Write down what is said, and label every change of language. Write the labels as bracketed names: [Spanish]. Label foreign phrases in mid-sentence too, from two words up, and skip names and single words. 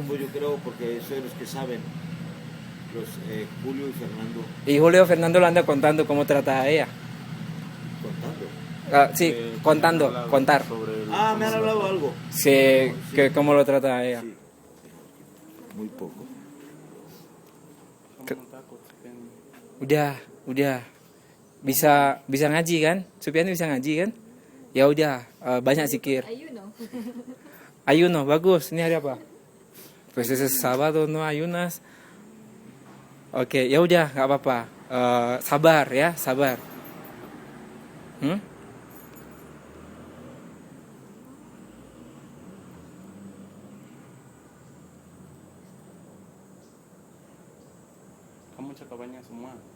[Spanish] Pues yo creo, porque soy los que saben, Julio y Fernando. Y Julio Fernando lo anda contando cómo trata a ella. ¿Contando? Sí, contar. Me han hablado algo. Sí, que cómo lo trata a ella. Sí. Muy poco. [Indonesian] Udah. Bisa ngaji kan? Supiani bisa ngaji kan? Ya udah, banyak zikir. Ayuno, bagus. Ini hari apa? [Spanish] Pues es sábado, no ayunas. [Indonesian] Oke, ya udah, nggak apa-apa. Sabar ya, sabar. Kamu cakapannya semua.